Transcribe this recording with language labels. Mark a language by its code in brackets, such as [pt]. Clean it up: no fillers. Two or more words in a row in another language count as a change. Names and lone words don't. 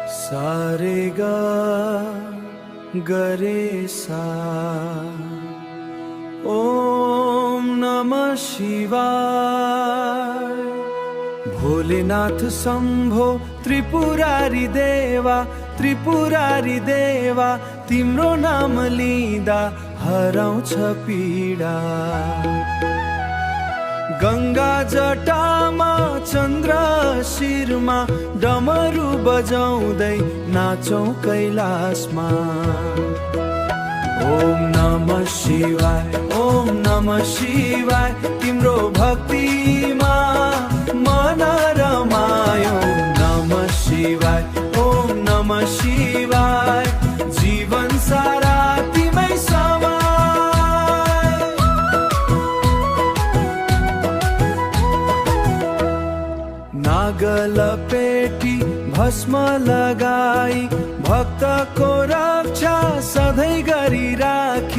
[sa] सारे गा गरे सा। ओम नमः शिवाय। [ne] भोलेनाथ शम्भो त्रिपुरारी देवा, त्रिपुरारी देवा, तिम्रो नाम लिँदा हराउँछ पीडा। गंगा जटामा चन्द्र शिरमा डमरू बजाउँदै नाचौं कैलाशमा। [sa] ओम नमः शिवाय, ओम नमः शिवाय, [ne] तिम्रो भक्तिमा मन रमायो। [sa] नमः शिवाय, ओम नमः शिवाय, [ne] जीवन सारा तिमै समाय। नागल पेटी भस्म लगाई भक्तको रक्षा सधैँ गरिराखी।